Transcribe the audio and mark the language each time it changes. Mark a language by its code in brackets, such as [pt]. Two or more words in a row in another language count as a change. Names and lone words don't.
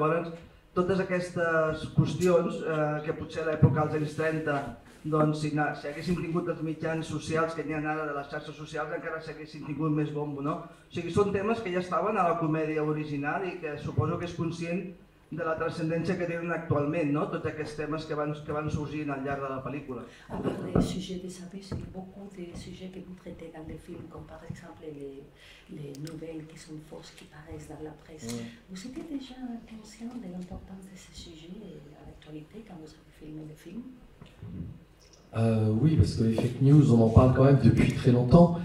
[ca] Llavors, totes aquestes qüestions que potser a l'època dels anys 30 doncs si haguéssim tingut els mitjans socials que n'hi ha ara de les xarxes socials encara s'haguessin tingut més bombo, no? O sigui, són temes que ja estaven a la comèdia original i que suposo que és conscient de la transcendència que tenen actualment, no? Tots aquests temes que van sorgint al llarg de la pel·lícula. [fr] A part des sujets d'Isabelle, c'est beaucoup de sujets que vous traitez dans les films, comme par exemple les nouvelles qui sont fausses, qui paraissent dans la presse. Vous étiez déjà conscient de l'importance de ces sujets à l'actualité quand vous avez filmé le film? Oui, parce que les [en] fake news, [fr] on en parle quand même depuis très longtemps.